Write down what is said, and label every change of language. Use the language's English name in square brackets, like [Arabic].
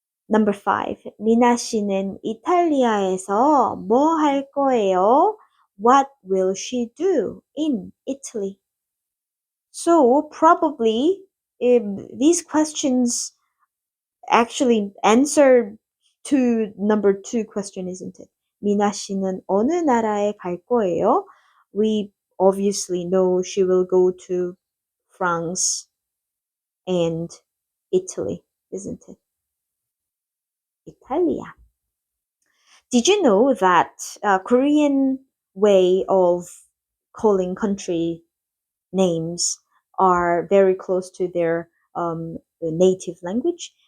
[English] Number five. [Korean] 미나 씨는 이탈리아에서 뭐 할 거예요? [English] What will she do in Italy? So probably these questions actually answer to number two question, isn't it? [Korean] 미나 씨는 어느 나라에 갈 거예요? [English] We obviously know she will go to France and Italy, isn't it? Italia. Did you know that Korean way of calling country names are very close to their native language?